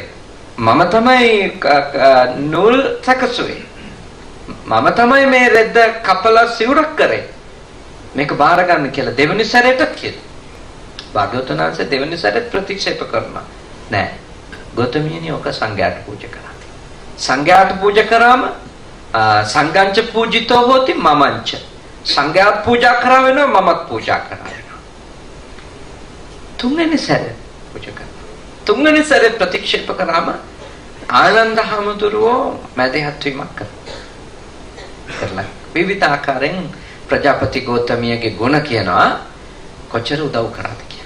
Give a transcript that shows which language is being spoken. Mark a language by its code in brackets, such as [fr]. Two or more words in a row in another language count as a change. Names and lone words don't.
[si] මම තමයි නූල් සකසුවේ. මම තමයි මේ රෙද්ද කපලා සිවුරක් කරේ. මේක බාර ගන්න කියලා දෙවෙනි සැරේටත් කියනවා. භාග්‍යවතුන් වහන්සේ දෙවෙනි සැරේට ප්‍රතික්ෂේප කරනවා. නෑ. ගෞතමියනි ඔක සංඝයාට පූජා කරා. සංඝයාට පූජා කරාම [pi] සංඝංච පූජිතෝ හෝති මමංච. [si] සංඝයාත් පූජා කරා වෙනවා මමත් පූජා කරා වෙනවා. තුන්වෙනි සැරේ පූජා කරා. තුන්වෙනි සැරේ ප්‍රතික්ෂේප කරාම ආනන්ද හැමතුරුවෝ මැදිහත් වීමක් කරලා විවිධ ආකාරයෙන් ප්‍රජාපති ගෞතමියගේ ගුණ කියනවා කොච්චර උදව් කරාද කියලා.